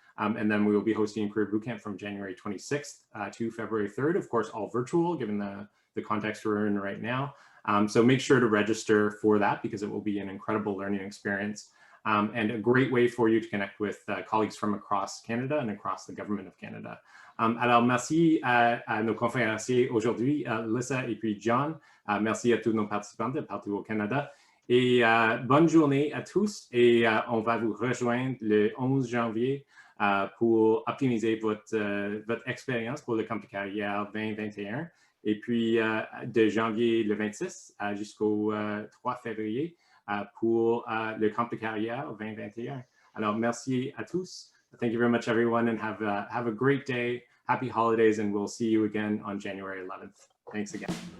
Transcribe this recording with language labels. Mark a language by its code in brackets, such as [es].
[en] And then we will be hosting Career Bootcamp from January 26th to February 3rd, of course, all virtual, given the context we're in right now. So make sure to register for that, because it will be an incredible learning experience, and a great way for you to connect with colleagues from across Canada and across the government of Canada. [fr] Alors, merci à nos conférenciers aujourd'hui, Alyssa et puis John. Merci à tous nos participants de partout au Canada. Et bonne journée à tous. Et on va vous rejoindre le 11 janvier pour optimiser votre expérience pour le camp de carrière 2021. Et puis de janvier le 26 jusqu'au 3 février pour le camp de carrière 2021. Alors, merci à tous. [en] Thank you very much, everyone, and have a great day. Happy holidays, and we'll see you again on January 11th. Thanks again.